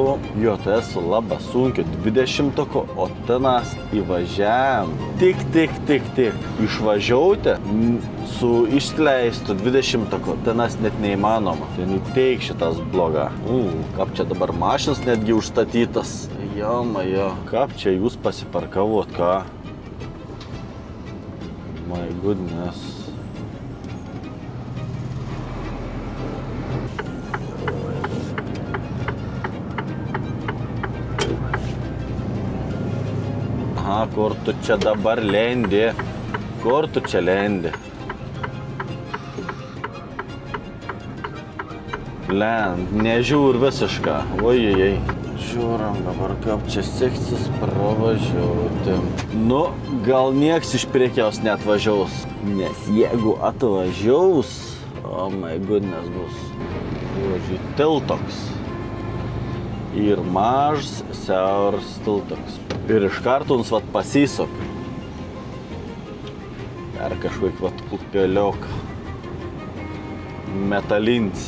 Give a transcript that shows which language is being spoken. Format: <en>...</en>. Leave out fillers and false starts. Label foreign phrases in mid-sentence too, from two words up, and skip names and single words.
<lt>Jo, tai esu labai sunkiu 20-ko, o tenas įvažiavam. Tik. Išvažiauti su išleistu 20-ko, tenas net neįmanoma. Tai nuteik šitas bloga. Kaip čia dabar mašinas netgi užstatytas. Jo, kaip čia jūs pasiparkavot, ką?</lt> <en>My goodness.</en> <lt>Aha, kur tu čia dabar lendi? Kur tu čia lendi? Lend, nežiūr visišką. Ojejei. Žiūram dabar, kaip čia seksis pravažiuoti. Nu, gal nieks iš priekiaus neatvažiaus. Nes jeigu atvažiaus,</lt> <en>oh my goodness,</en> <lt>bus. Žiūrėjau, tiltoks. Ir mažas, siauras tiltoks. Ir iš karto mums vat pasisok. Dar kažkaip vat upeliok. Metalins.</lt>